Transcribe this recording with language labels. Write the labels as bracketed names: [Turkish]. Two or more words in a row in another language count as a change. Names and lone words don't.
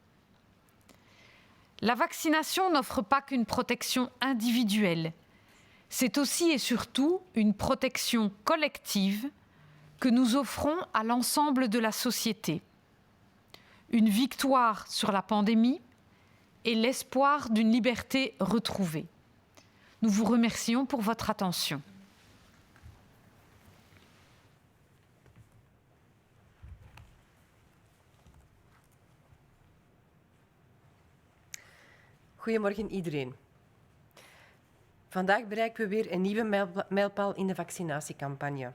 [French] La vaccination n'offre pas qu'une protection individuelle, c'est aussi et surtout une protection collective que nous offrons à l'ensemble de la société. Une victoire sur la pandémie et l'espoir d'une liberté retrouvée. Nous vous remercions pour votre attention. [Dutch] Goedemorgen iedereen. Vandaag bereiken we weer een nieuwe mijlpaal in de vaccinatiecampagne.